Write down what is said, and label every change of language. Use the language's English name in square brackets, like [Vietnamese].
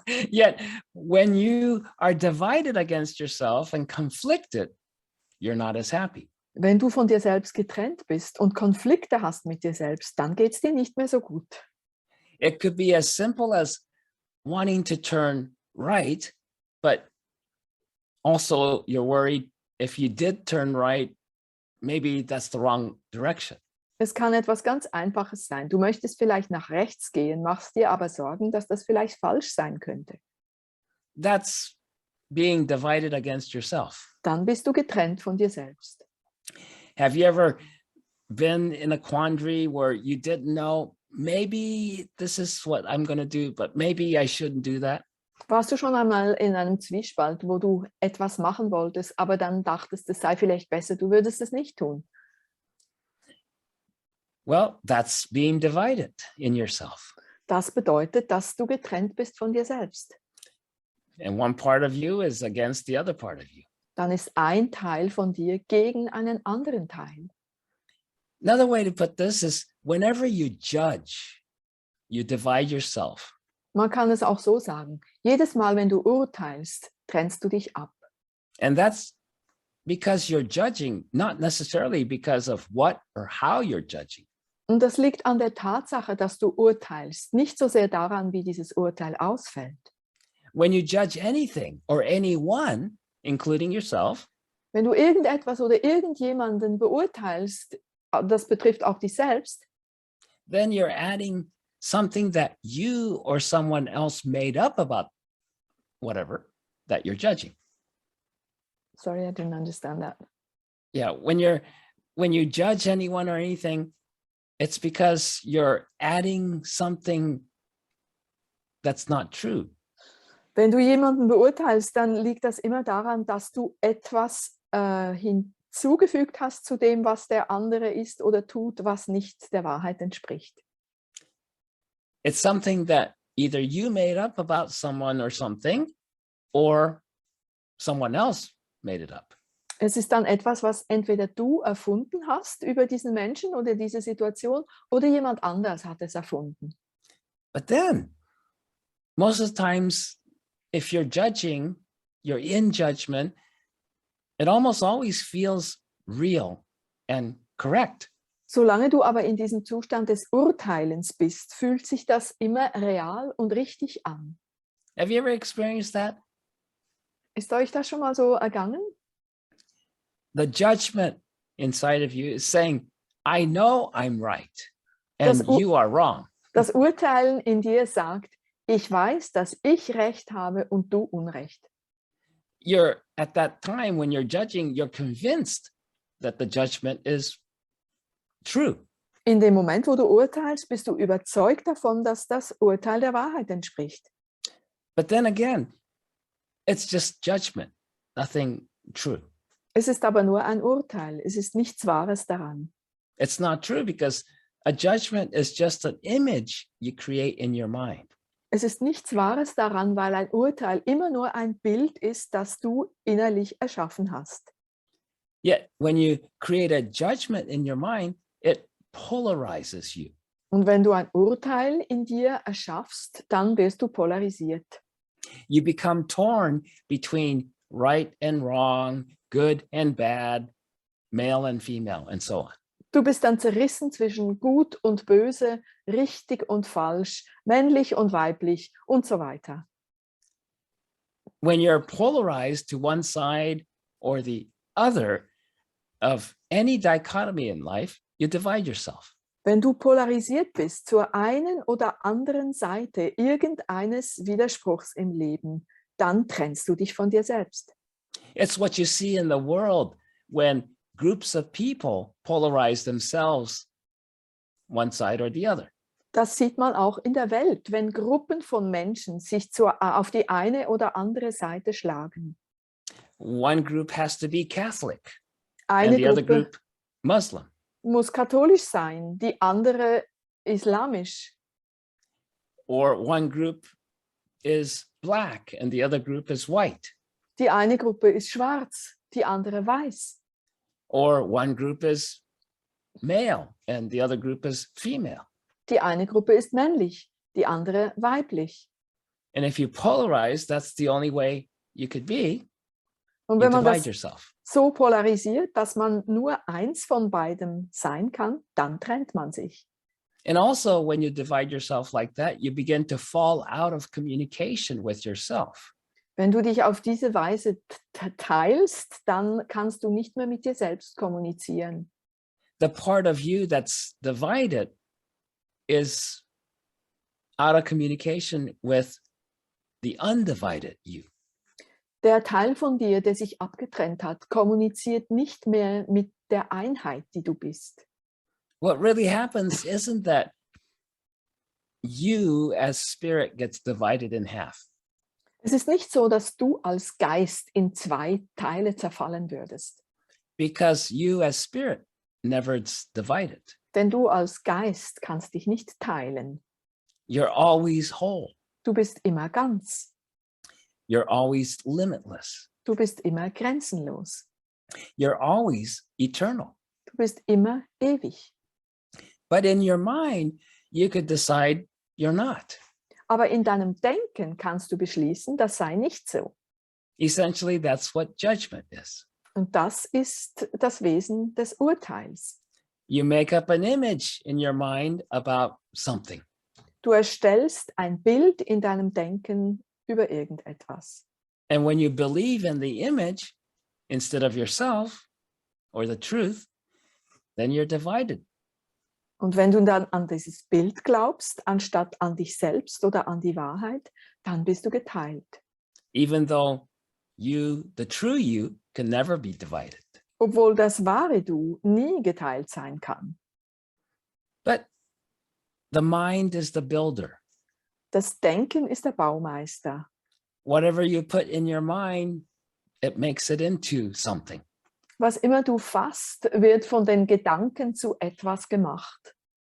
[English] Yet, when you are divided against yourself and conflicted, you're not as happy. [German] Wenn du von dir selbst getrennt bist und Konflikte hast mit dir selbst, dann geht es dir nicht mehr so gut. [English] It could be as simple as wanting to turn right, but also you're worried if you did turn right, maybe that's the wrong direction. [German] Es kann etwas ganz Einfaches sein. Du möchtest vielleicht nach rechts gehen, machst dir aber Sorgen, dass das vielleicht falsch sein könnte. [English] That's being divided against yourself. [German] Dann bist du getrennt von dir selbst. [English] Have you ever been in a quandary where you didn't know, maybe this is what I'm going to do, but maybe I shouldn't do that? [German] Warst du schon einmal in einem Zwiespalt, wo du etwas machen wolltest, aber dann dachtest, es sei vielleicht besser, du würdest es nicht tun? [English] Well, that's being divided in yourself. [German] Das bedeutet, dass du getrennt bist von dir selbst. [English] And one part of you is against the other part of you. [German] Dann ist ein Teil von dir gegen einen anderen Teil. [English] Another way to put this is whenever you judge, you divide yourself. [German] Man kann es auch so sagen. Jedes Mal, wenn du urteilst, trennst du dich ab. [English] And that's because you're judging, not necessarily because of what or how you're judging. [German] Und das liegt an der Tatsache, dass du urteilst, nicht so sehr daran, wie dieses Urteil ausfällt. [English] When you judge anything or anyone, including yourself, [German] Wenn du irgendetwas oder irgendjemanden beurteilst, das betrifft auch dich selbst, [English] then you're adding something that you or someone else made up about whatever that you're judging. sorry, I didn't understand that. Yeah, when you judge anyone or anything, it's because you're adding something that's not true. [German] Wenn du jemanden beurteilst, dann liegt das immer daran, dass du etwas hinzugefügt hast zu dem, was der andere ist oder tut, was nicht der Wahrheit entspricht. [English] It's something that either you made up about someone or something, or someone else made it up. [German] Es ist dann etwas, was entweder du erfunden hast über diesen Menschen oder diese Situation oder jemand anders hat es erfunden. [English] But then, most of the times, if you're judging, you're in judgment, it almost always feels real and correct. [German] Solange du aber in diesem Zustand des Urteilens bist, fühlt sich das immer real und richtig an. [English] Have you ever experienced that? [German] Ist euch das schon mal so ergangen? [English] The judgment inside of you is saying, I know I'm right and you are wrong. [German] Das Urteilen in dir sagt, ich weiß, dass ich Recht habe und du Unrecht. [English] You're at that time when you're judging, you're convinced that the judgment is true. [German] In dem Moment, wo du urteilst, bist du überzeugt davon, dass das Urteil der Wahrheit entspricht. [English] But then again, it's just judgment, nothing true. [German] Es ist aber nur ein Urteil. Es ist nichts Wahres daran. [English] It's not true because a judgment is just an image you create in your mind. [German] Es ist nichts Wahres daran, weil ein Urteil immer nur ein Bild ist, das du innerlich erschaffen hast. [English] Yet when you create a judgment in your mind, it polarizes you. [German] Und wenn du ein Urteil in dir erschaffst, dann wirst du polarisiert. [English] You become torn between right and wrong, good and bad, male and female, and so on. [German] Du bist dann zerrissen zwischen gut und böse, richtig und falsch, männlich und weiblich und so weiter. [English] When you're polarized to one side or the other of any dichotomy in life, you divide yourself. [German] Wenn du polarisiert bist zur einen oder anderen Seite irgendeines Widerspruchs im Leben, dann trennst du dich von dir selbst. [English] It's what you see in the world when groups of people polarize themselves one side or the other. [German] Das sieht man auch in der Welt, wenn Gruppen von Menschen sich auf die eine oder andere Seite schlagen. [English] One group has to be Catholic [German] Eine [English] and the other [German] Gruppe [English] group Muslim. [German] muss katholisch sein, die andere islamisch. [English] Or one group is black and the other group is white. [German] Die eine Gruppe ist schwarz, die andere weiß. [English] Or one group is male and the other group is female. [German] Die eine Gruppe ist männlich, die andere weiblich. [English] And if you polarize, that's the only way you could be. [German] Und [English] You [German] wenn man [English] divide [German] das [English] yourself. [German] so polarisiert, dass man nur eins von beidem sein kann, dann trennt man sich. [English] And also, when you divide yourself like that, you begin to fall out of communication with yourself. [German] Wenn du dich auf diese Weise teilst, dann kannst du nicht mehr mit dir selbst kommunizieren. [English] The part of you that's divided is out of communication with the undivided you. [German] Der Teil von dir, der sich abgetrennt hat, kommuniziert nicht mehr mit der Einheit, die du bist. [English] What really happens isn't that you as spirit gets divided in half. [German] Es ist nicht so, dass du als Geist in zwei Teile zerfallen würdest. [English] Because you as spirit never is divided. [German] Denn du als Geist kannst dich nicht teilen. [English] You're always whole. [German] Du bist immer ganz. [English] You're always limitless. [German] Du bist immer grenzenlos. [English] You're always eternal. [German] Du bist immer ewig. [English] But in your mind, you could decide you're not. [German] Aber in deinem Denken kannst du beschließen, das sei nicht so. [English] Essentially, that's what judgment is. [German] Und das ist das Wesen des Urteils. [English] You make up an image in your mind about something. [German] Du erstellst ein Bild in deinem Denken über irgendetwas. [English] And when you believe in the image instead of yourself or the truth, then you're divided. [German] Und wenn du dann an dieses Bild glaubst, anstatt an dich selbst oder an die Wahrheit, dann bist du geteilt. [English] Even though you, the true you, can never be divided. [German] Obwohl das wahre Du nie geteilt sein kann. [English] But the mind is the builder. [German] Das Denken ist der Baumeister. [English] Whatever you put in your mind, it makes it into something. [German] Was immer du fasst, wird von den Gedanken zu etwas gemacht.